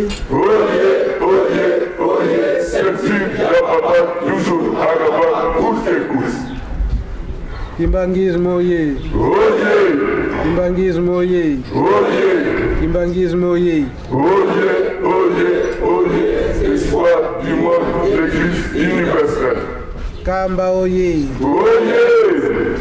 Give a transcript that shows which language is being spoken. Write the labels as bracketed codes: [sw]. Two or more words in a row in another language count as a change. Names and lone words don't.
[ln] Oye, oye, oye. [fr] Septime, la papa, toujours, Haraba, course et course. [ln] Kimbangisme oye. Oye. Kimbangisme oye. Oye. Kimbangisme oye. Oye, oye, oye. [fr] Espoir du monde, l'église universelle. [ln] Kamba oye. Oye.